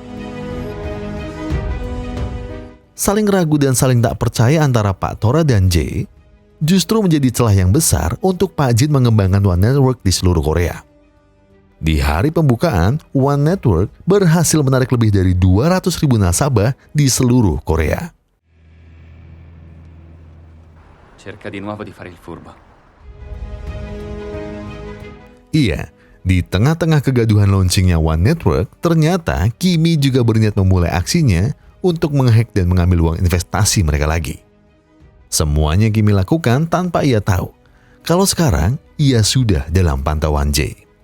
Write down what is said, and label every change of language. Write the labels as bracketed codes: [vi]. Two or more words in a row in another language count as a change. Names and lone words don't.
[id] Saling ragu dan saling tak percaya antara Pak Tora dan Jay justru menjadi celah yang besar untuk Pak Jin mengembangkan One Network di seluruh Korea. Di hari pembukaan, One Network berhasil menarik lebih dari 200.000 nasabah di seluruh Korea. [it] Cerca di nuovo di fare il furbo. [id] Iya, di tengah-tengah kegaduhan launchingnya One Network, ternyata Kimmy juga berniat memulai aksinya untuk menghack dan mengambil uang investasi mereka lagi. Semuanya Kimmy lakukan tanpa ia tahu kalau sekarang ia sudah dalam pantauan Jay.